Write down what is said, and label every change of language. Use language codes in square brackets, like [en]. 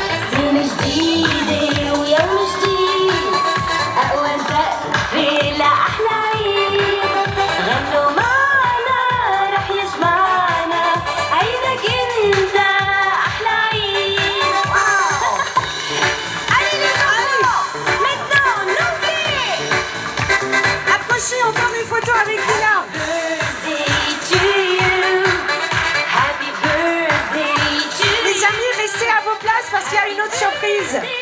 [ar] سنة جديدة ويوم جديد أقوى سقف لأحلى عيد غنوا معنا رح يجمعنا عيدك انت أحلى عيد [fr] Allez les enfants, maintenant n'oubliez Approchez encore une photo avec Lila. [en] Birthday to you, happy birthday to you. [fr] Les amis, restez à vos places parce qu'il y a une autre surprise.